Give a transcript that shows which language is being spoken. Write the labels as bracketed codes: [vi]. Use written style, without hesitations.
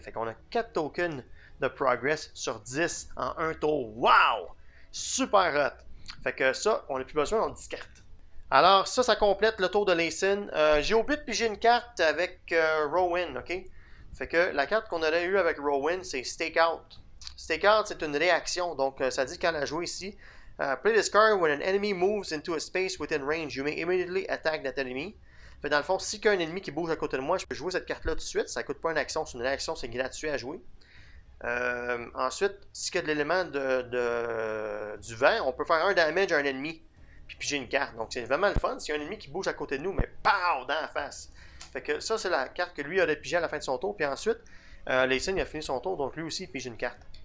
[fr] Fait qu'on a 4 tokens de progress sur 10 en un tour. Wow! Super hot! Fait que ça, on n'a plus besoin, on discarte. Alors, ça complète le tour de Layson. J'ai oublié de piger une carte avec Rowan, ok? Fait que la carte qu'on aurait eue avec Rowan, c'est Stakeout. Stakeout, c'est une réaction. Donc, ça dit quand la jouer ici. [en] Play this card when an enemy moves into a space within range. You may immediately attack that enemy. [fr] Fait dans le fond, si il y a un ennemi qui bouge à côté de moi, je peux jouer cette carte-là tout de suite. Ça ne coûte pas une action. C'est une réaction, c'est gratuit à jouer. Ensuite, s'il y a de l'élément du vent, on peut faire un damage à un ennemi. Puis piger une carte. Donc, c'est vraiment le fun. S'il y a un ennemi qui bouge à côté de nous, mais pow! Dans la face. Fait que ça, c'est la carte que lui aurait pigé à la fin de son tour. Puis ensuite, Layson, il a fini son tour. Donc, lui aussi, il pige une carte.